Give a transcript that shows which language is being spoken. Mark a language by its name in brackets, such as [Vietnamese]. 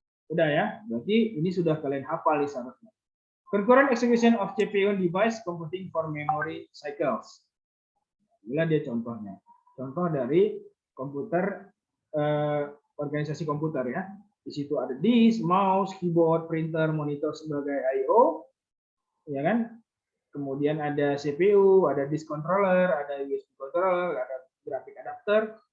[Indonesian] Udah ya, berarti ini sudah kalian hafal di syaratnya. [English] Concurrent execution of CPU device computing for memory cycles. [Indonesian] Inilah dia contohnya. Contoh dari komputer organisasi komputer ya. Di situ ada disk, mouse, keyboard, printer, monitor sebagai I/O, ya kan? Kemudian ada CPU, ada disk controller, ada USB controller, ada graphic adapter.